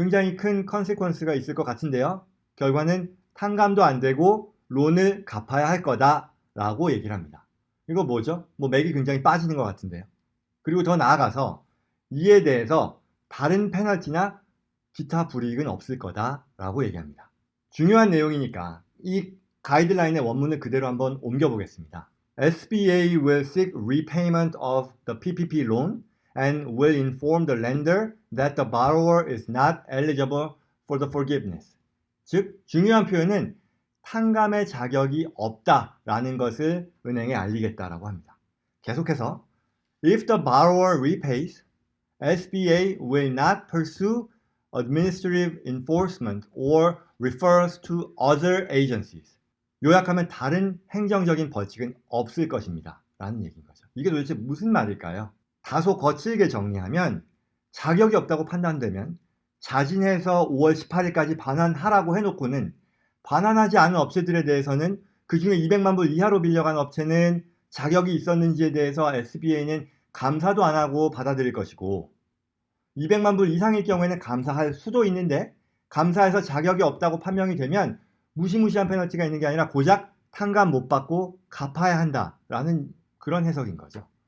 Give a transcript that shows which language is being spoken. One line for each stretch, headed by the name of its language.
Korean: 굉장히 큰 컨세퀀스가 있을 것 같은데요. 결과는 탕감도 안 되고 론을 갚아야 할 거다 라고 얘기를 합니다. 이거 뭐죠? 맥이 굉장히 빠지는 것 같은데요. 그리고 더 나아가서 이에 대해서 다른 페널티나 기타 불이익은 없을 거다 라고 얘기합니다. 중요한 내용이니까 이 가이드라인의 원문을 그대로 한번 옮겨보겠습니다.
English: SBA will seek repayment of the PPP loan and will inform the lender that the borrower is not eligible for the forgiveness.
Korean: 즉, 중요한 표현은 탕감의 자격이 없다라는 것을 은행에 알리겠다라고 합니다. 계속해서
English: If the borrower repays, SBA will not pursue administrative enforcement or refers to other agencies.
Korean: 요약하면 다른 행정적인 벌칙은 없을 것입니다. 라는 얘기인 거죠. 이게 도대체 무슨 말일까요? 다소 거칠게 정리하면 자격이 없다고 판단되면 자진해서 5월 18일까지 반환하라고 해놓고는 반환하지 않은 업체들에 대해서는 그중에 200만 불 이하로 빌려간 업체는 자격이 있었는지에 대해서 SBA는 감사도 안 하고 받아들일 것이고 200만 불 이상일 경우에는 감사할 수도 있는데 감사해서 자격이 없다고 판명이 되면 무시무시한 페널티가 있는 게 아니라 고작 탕감 못 받고 갚아야 한다라는 그런 해석인 거죠.